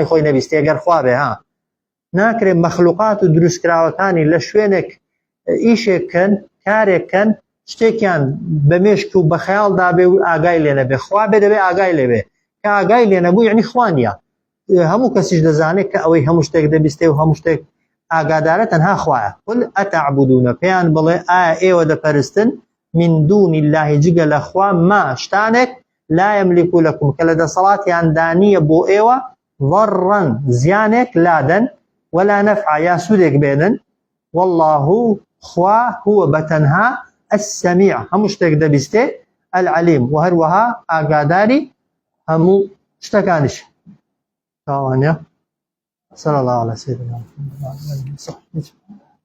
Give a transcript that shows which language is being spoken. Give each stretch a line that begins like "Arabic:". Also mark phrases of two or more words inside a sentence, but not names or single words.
Central Kurdish: خۆی نەبیستێ ئەگەر خوا بێ ها ناکرێ مەخلوقات و دروستکراوەکانی لە شوێنێک ئیشێککەن کارێککەن شتێکیان بە مێشک و بە خەیاڵدا بێ و ئاگای لێ نەبێ خوا بێ دەبێ ئاگای لێبێ کە ئاگای لێ نەبوو یعنی خوا نییە هەموو کەسیش دەزانێت کە ئەوەی هەموو شتێک دەبیستێ و هەموو شتێک ئاگادارە تەنها خوایە
Arabic: قل ئەتەعبودونە
Central Kurdish: پێیان بڵێ ئایا ئێوە دەپەرستن
Arabic: من دون الله
Central Kurdish: جگە لە خوا ما شتانێک
Arabic: لا يملك لكم
Central Kurdish: کە لە دەسەڵاتیان دانیە بۆ ئێوە ضەڕەن زیانێک لادەن
Arabic: ولا نەفع
Central Kurdish: یا سوودێک بێنن والله خوا هو بەتەنها السميع هەموو شتێک دەبیستێ العليم و هەروەها ئاگاداری هەموو شتەکانیش تاوانە
Arabic: صلى الله على سيدنا محمد وعلى آله وصحبه